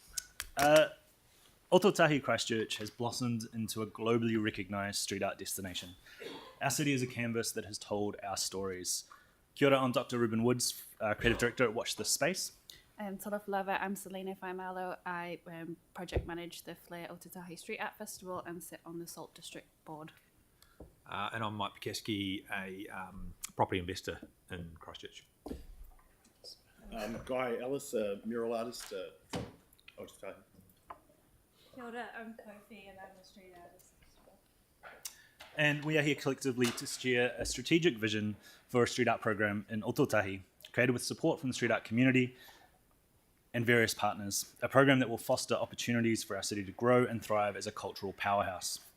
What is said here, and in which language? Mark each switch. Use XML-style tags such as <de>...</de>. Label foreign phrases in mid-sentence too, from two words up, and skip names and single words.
<en>Ototahi Christchurch has blossomed into a globally recognised street art destination. Our city is a canvas that has told our stories.</en> <mi>Kia ora,</mi> <en>I'm Dr. Ruben Woods, Creative Director at Watch This Space.</en> <sm>Tara Flava,</sm> <en>I'm Selena Faimalo. I project manage the Flair Ototahi Street Art Festival and sit on the Salt District Board. And I'm Mike Pikeski, a property investor in Christchurch. Guy Ellis, a mural artist from Otautahi.</en> <mi>Kia ora,</mi> <en>I'm Kofi and I'm a street artist. And we are here collectively to share a strategic vision for a street art program in Otautahi, created with support from the street art community and various partners. A program that will foster opportunities for our city to grow and thrive as a cultural powerhouse.</en>